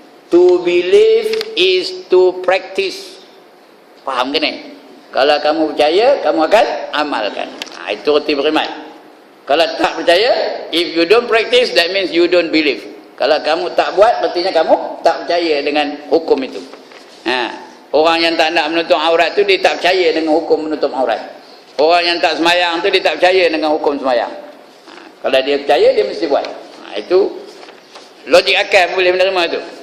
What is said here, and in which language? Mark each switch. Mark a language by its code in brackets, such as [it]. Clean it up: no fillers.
[en] To believe is to practice. [ms] Faham ke ni? Kalau kamu percaya, kamu akan amalkan. Itu erti beriman. Kalau tak percaya, [en] if you don't practice, that means you don't believe. [ms] Kalau kamu tak buat, artinya kamu tak percaya dengan hukum itu. Orang yang tak nak menutup aurat tu, dia tak percaya dengan hukum menutup aurat. Orang yang tak semayang tu, dia tak percaya dengan hukum semayang. Kalau dia percaya, dia mesti buat. Itu logik akal boleh menerima itu.